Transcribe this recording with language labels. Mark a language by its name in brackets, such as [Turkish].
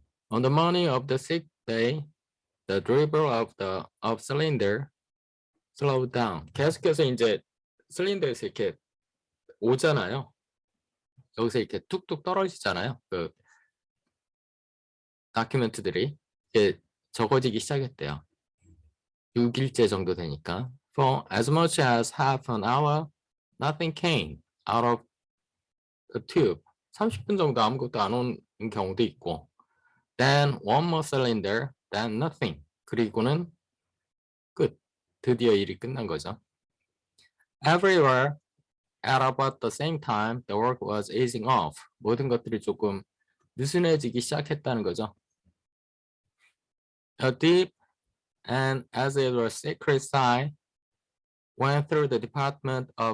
[English] On the morning of the sixth day, the dribble of cylinder slowed down. [Korean] 계속해서 이제 실린더에서 이렇게 오잖아요. 여기서 이렇게 뚝뚝 떨어지잖아요. 그 다큐멘트들이 이게 적어지기 시작했대요. 6일째 정도 되니까. [English] For as much as half an hour, nothing came out of the tube. [Korean] 30분 정도 아무것도 안 온 경우도 있고. [English] Then one more cylinder, then nothing. [Korean] 그리고는 끝. 드디어 일이 끝난 거죠. [English] Everywhere, at about the same time, the work was easing off. [Korean] 모든 것들이 조금 느슨해지기 시작했다는 거죠. [English] A deep and as it were sacred sigh went through the department.